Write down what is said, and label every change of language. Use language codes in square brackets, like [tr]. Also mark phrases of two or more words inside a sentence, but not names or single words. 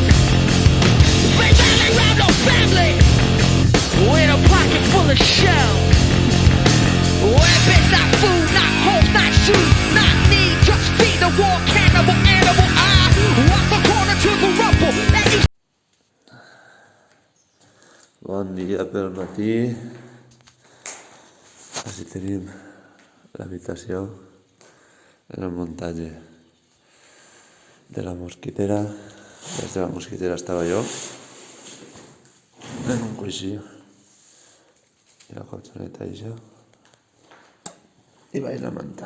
[en] They rally round the family with a pocket full of shells. Weapons, not food, not hope, not shoes, not need. Just feed the war cannibal animal. I walk the corner to the rubble. That you. [ca] Bon dia pel matí. Així tenim l'habitació en el muntatge de la mosquitera. Des de la mosquitera estava jo en un coixí i la colxoneta i això i vaig la manta.